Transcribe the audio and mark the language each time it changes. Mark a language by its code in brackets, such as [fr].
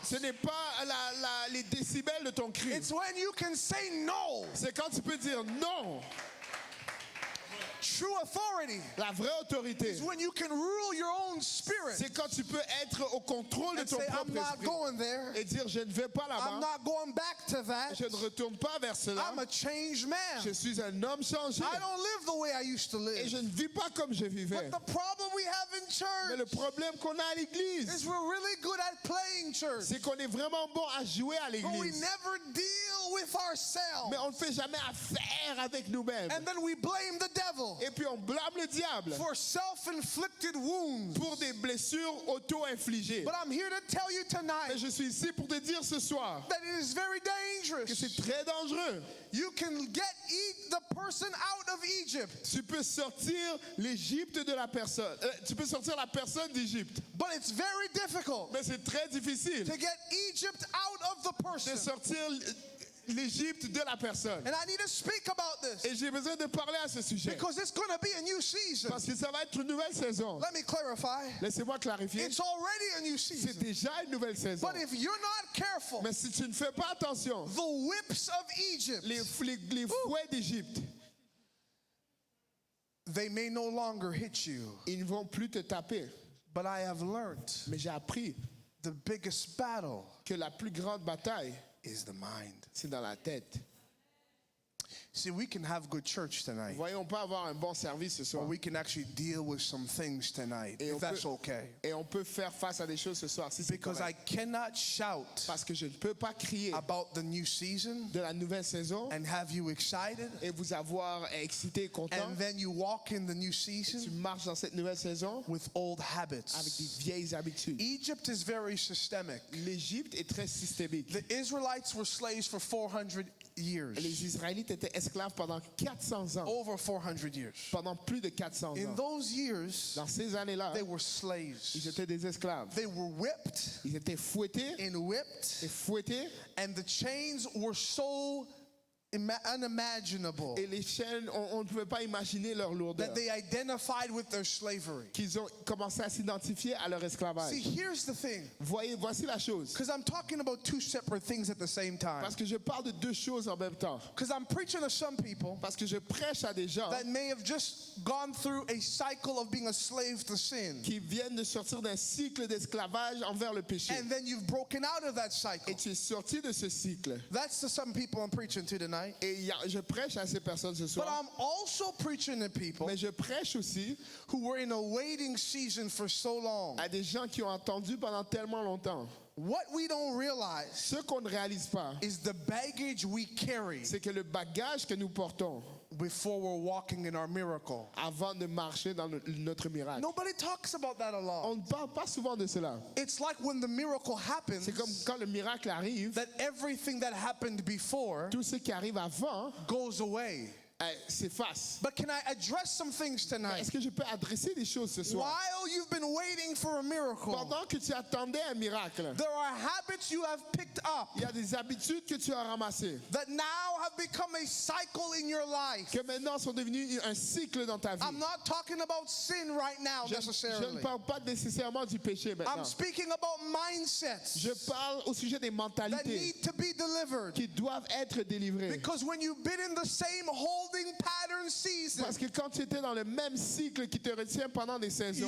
[fr] ce n'est pas les décibels de ton cri. [en] It's when you can say no. [fr] C'est quand tu peux dire non. [en] True authority [fr] La vraie autorité, [en] is when you can rule your own spirit [fr] c'est quand tu peux être au contrôle de [en] and [fr] ton [en] say, I'm [fr] propre [en] not [fr] esprit [en] going there. [fr] et dire je ne vais pas [en] I'm [fr] là-bas, [en] not going back to that. [fr] je ne retourne pas vers cela, [en] I'm a changed man. [fr] je suis un homme changé [en] I don't live the way I used to [fr] et [en] live. [fr] je ne vis pas comme je vivais. [en] But the problem we have in [fr] Mais le [en] church [fr] problème qu'on a à [en] is [fr] l'église, [en] we're really good at playing church, [fr] c'est qu'on est vraiment bon à jouer à [en] but we [fr] l'église, [en] never deal with ourselves. [fr] mais on ne fait jamais affaire avec nous-mêmes. [en] And then we blame the devil [fr] Et puis on blâme le diable [en] for self-inflicted wounds. [fr] pour des blessures auto-infligées. [en] But I'm here to tell you [fr] Mais [en] tonight [fr] je suis ici pour te dire ce soir [en] that it is very [fr] que [en] dangerous. [fr] c'est très dangereux. [en] You can the person out of Egypt, [fr] Tu peux sortir l'Égypte de la personne. Tu peux sortir la personne d'Égypte. [en] but it's very difficult [fr] Mais c'est très difficile [en] to get Egypt out of the [fr] de [en] person. [fr] sortir l'Égypte de la personne. [en] And I need to speak about this [fr] Et j'ai besoin de parler à ce sujet. [en] because it's going to be a new season. [fr] Parce que ça va être une nouvelle saison. [en] Let me clarify. [fr] Laissez-moi clarifier. [en] It's already a new [fr] C'est [en] season. [fr] déjà une nouvelle saison. [en] But if you're not careful, [fr] Mais si tu ne fais pas attention, [en] the whips of Egypt, [fr] les fouets d'Égypte, [en] they may no longer hit you. [fr] ils ne vont plus te taper. [en] But I have learned [fr] Mais j'ai appris [en] the biggest battle [fr] que la plus grande bataille, [en] is the mind. [fr] c'est dans la tête. [en] See, we can have good church tonight, [fr] Voyons pas avoir un bon service ce [en] or [fr] soir. [en] we can actually deal with some things tonight, [fr] Et [en] if [fr] on [en] that's [fr] peut- [en] okay. [fr] Et on peut faire face à des choses ce soir si c'est [en] Because I [fr] correct. [en] cannot shout [fr] Parce que je ne peux pas crier [en] about the new season [fr] de la nouvelle saison [en] and have you excited, [fr] et vous avoir excité et content. [en] and then you walk in the new [fr] Tu [en] season [fr] marches dans cette nouvelle saison [en] with old [fr] avec des [en] habits. [fr] vieilles habitudes. [en] Egypt is very systemic. [fr] L'Égypte est très systémique. [en] The Israelites were slaves for 400 years, [fr] Les Israélites étaient esclaves pendant 400 ans. [en] over 400 years. [fr] Pendant plus de 400 [en] In [fr] ans. [en] those years, [fr] Dans ces années-là, [en] they were [fr] ils [en] slaves. [fr] étaient des esclaves. [en] They were whipped [fr] Ils étaient fouettés [en] and whipped, [fr] et fouettés. [en] and the chains were so unimaginable [fr] Et les chaînes, on ne pouvait pas imaginer leur lourdeur. [en] that they identified with their slavery. [fr] Qu'ils ont commencé à s'identifier à leur [en] See, [fr] esclavage. [en] here's the thing, [fr] Voici la chose. [en] because I'm talking about two separate things at the same time. [fr] Parce que je parle de deux choses en même temps. [en] Because I'm preaching to some people [fr] Parce que je prêche à des gens [en] that may have just gone through a cycle of being a slave to sin, [fr] qui viennent de sortir d'un cycle d'esclavage envers le péché. [en] and then you've broken out of that cycle. [fr] Et tu es sorti de ce cycle. [en] That's to some people I'm preaching to tonight. [fr] Et je prêche à ces personnes ce [en] But [fr] soir. [en] I'm also preaching to people [fr] Mais je prêche aussi [en] who were in a waiting season for so long. [fr] à des gens qui ont attendu pendant tellement longtemps. [en] What we don't realize [fr] Ce qu'on ne réalise pas, [en] is the baggage we carry [fr] c'est que le bagage que nous portons [en] before we're walking in our miracle. [fr] avant de marcher dans notre miracle. [en] Nobody talks about that a lot. [fr] On ne parle pas souvent de cela. [en] It's like when the miracle happens, [fr] C'est comme quand le miracle arrive, [en] that everything that happened before [fr] tout ce qui arrive avant [en] goes away. [fr] s'efface. [en] But can I address some things tonight? [fr] Est-ce que je peux adresser des choses ce soir? [en] While you've been waiting for a miracle, [fr] Pendant que tu attendais un miracle, [en] there are habits you have picked up [fr] il y a des habitudes que tu as ramassées, [en] that now have become a cycle in your life. [fr] que maintenant sont devenues un cycle dans ta vie. [en] I'm not talking about sin right now [fr] Je ne [en] necessarily. [fr] parle pas nécessairement du péché maintenant. [en] I'm speaking about mindsets [fr] Je parle au sujet des [en] that [fr] mentalités [en] need to be delivered. [fr] qui doivent être délivrées. [en] Because when you've been in the same holding pattern season, [fr] Parce que quand tu étais dans le même cycle qui te retient pendant des saisons,